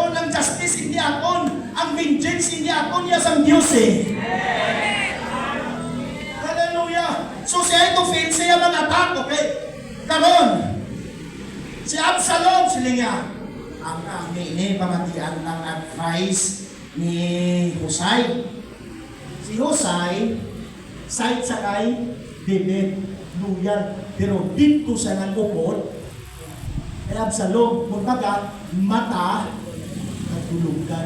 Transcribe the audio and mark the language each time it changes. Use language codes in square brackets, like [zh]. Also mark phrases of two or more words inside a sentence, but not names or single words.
[hil] justice hindi akon, ang vengeance hindi akon, niya sang Diyos eh. Hallelujah. So si Ahithophel, siya mag-attack, okay? Karon, si Absalom, sila niya, ang ini pamatian ng advice ni Husay. Si Husay, side sa kay David, loyal. Pero dito sa nagupod, kay Absalom, kumbaga, mata, nagtulugan.